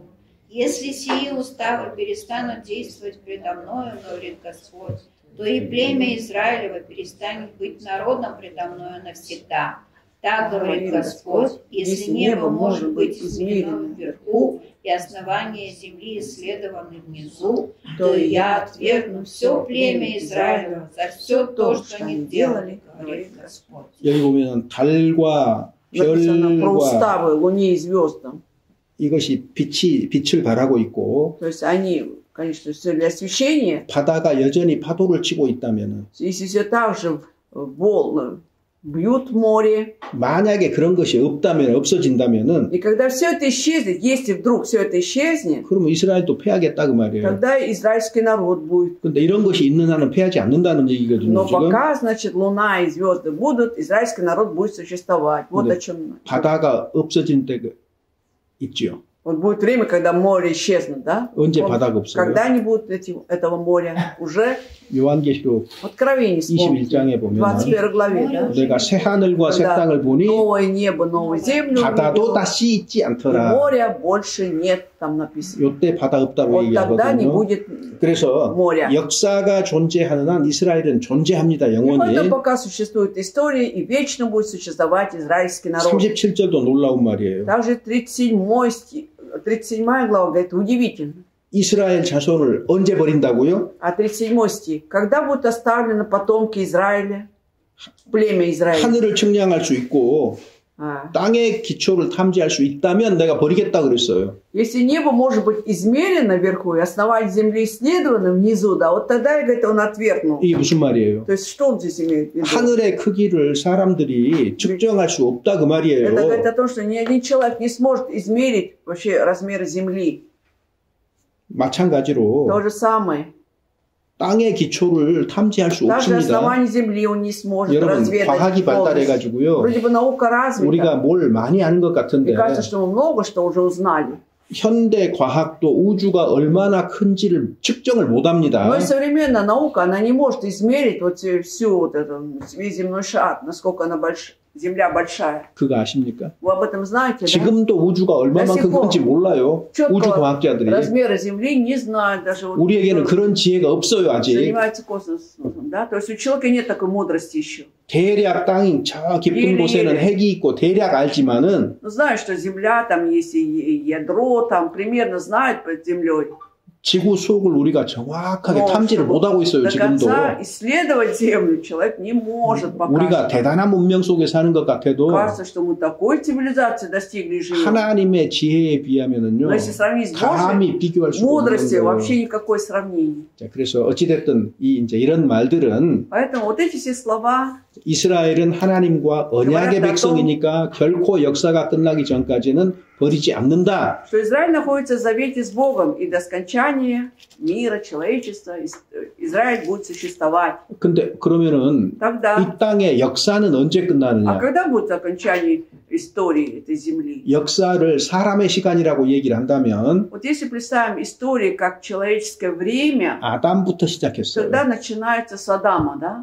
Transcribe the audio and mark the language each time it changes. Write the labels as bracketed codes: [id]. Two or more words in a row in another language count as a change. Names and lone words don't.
[ru] Если сии уставы перестанут действовать предо мною, говорит Господь, то и племя Израилева перестанет быть народом предо мною навсегда. Так говорит Господь, если небо может быть измерено вверху, и основание земли исследованы внизу, то и я отвергну все племя Израилева за все то, что они делали, говорит Господь. [ko] 여기 보면 달과 [ru] Написано про [ko] 별과 [ru] уставы луне и звездам. [ko] 이것이 빛을 발하고 있고 [ru] То есть они, конечно, все для освещения. [ko] 바다가 여전히 파도를 치고 있다면은 [ru] Если все так же волны бьют море, [ko] 만약에 그런 것이 없어진다면은 [ru] и когда все это исчезнет, если вдруг все это исчезнет, [ko] 그러면 이스라엘도 패하겠다 그 말이에요. [ru] тогда израильский народ будет. [ko] 근데 이런 것이 있는 한은 패하지 않는다는 얘기거든요. [ru] Но [ko] 지금 [ru] пока, значит, луна и звезды будут, израильский народ будет существовать. Вот Да. о чем. [ko] 바다가 없어진 때가 있죠. [ru] Вот будет время, когда море исчезнет, да? [ko] 언제 [ru] Вот [ko] 바다가 없어요? [ru] когда не будет этого моря? Уже [ko] 요한계시록 [ru] Откровение вспомните. [ko] 21장에 보면 [ru] 21 главе, да? [ko] 내가 새 하늘과 새 [ru] Когда [ko] 땅을 보니 [ru] новое небо, новую землю [ko] 바다도 [ru] увидел, [ko] 다시 있지 [ru] и [ko] 않더라. [ru] моря больше нет, там написано. [ko] 요때 바다 없다고 [ru] Вот тогда не [ko] 얘기하거든요. [ru] будет [ko] 그래서 [ru] моря. [ko] 역사가 존재하는 한 이스라엘은 존재합니다. [ru] И [ko] 영원히. [ru] поэтому пока существует история, и вечно будет существовать израильский народ. [ko] 37절도 놀라운 말이에요. [ru] Также 37 глава говорит, удивительно. [ko] 이스라엘 자손을 언제 버린다고요? [ru] А 37 стих. Когда будут оставлены потомки Израиля, племя Израиля? [ko] 하늘을 측량할 수 있고 [ru] А. [ko] 땅의 기초를 탐지할 수 있다면 내가 버리겠다 그랬어요. [ru] Если небо может быть измерено вверху и основание земли исследовано внизу, да, вот тогда, говорит, он отвергнул. [ko] 이게 무슨 말이에요? [ru] То есть что он здесь имеет в виду? [ko] 하늘의 크기를 사람들이 측정할 수 없다 그 [ru] Это говорит [ko] 말이에요. [ru] о том, что ни один человек не сможет измерить вообще размеры земли. [ko] 마찬가지로 [ru] То же самое. [ko] 땅의 기초를 탐지할 수 [ru] Даже [ko] 없습니다. [ru] основание земли он не сможет [ko] 여러분 [ru] разведать [ko] 과학이 [ru] полностью. [ko] 발달해가지고요. [ru] Вроде бы наука [ko] 우리가 [ru] развита. [ko] 뭘 많이 아는 것 같은데 [ru] Мне кажется, что мы много что уже узнали. [ko] 현대 과학도 우주가 얼마나 큰지를 측정을 못합니다. [ru] Но и современная наука, она не может измерить вот всю вот эту, весь земной шар, насколько она Земля большая. [ko] 그거 아십니까? [ru] Вы об этом знаете, да? [ko] 지금도 우주가 얼마만큼 큰지 몰라요. 우주 [ru] Четкого [ko] 과학자들이. [ru] размера Земли не знают даже. Вот, [ko] 우리에게는 그런 지혜가 없어요, 아직. [ru] занимается космосом, да? То есть у человека нет такой мудрости еще. [ko] 대략 땅이 저 깊은 곳에는 핵이 있고 대략 알지만은 [ru] Ну, знают, что Земля, там есть и ядро, там примерно знают под Землей. [ko] 지구 속을 우리가 정확하게 탐지를 못하고 있어요, [ru] До [ko] 지금도. [ru] конца исследовать Землю человек не может пока. [ko] 우리가 대단한 문명 속에 사는 것 같아도 [ru] Кажется, что мы такой цивилизации достигли и живем. [ko] 하나님의 지혜에 비하면은요, [ru] Но если сравнить с [ko] 감히 [ru] Божьей [ko] 비교할 수가 없는 [ru] мудростью, [ko] 거예요. [ru] вообще никакой сравнения. [ko] 자, 그래서 어찌됐든 이제 이런 말들은 [ru] Поэтому вот эти все слова, [ko] 이스라엘은 하나님과 언약의 백성이니까 결코 역사가 끝나기 전까지는 버리지 않는다. [ru] что Израиль находится в завете с Богом, и до скончания мира, человечества Израиль будет существовать. [ko] 근데 그러면은 [ru] Тогда, [ko] 이 땅의 역사는 언제 [ru] а [ko] 끝나느냐? [ru] когда будет окончание истории этой земли? [ko] 역사를 사람의 시간이라고 얘기를 한다면 [ru] Вот если представим историю как человеческое время, [ko] 아담부터 시작했어요. [ru] тогда начинается с Адама, да?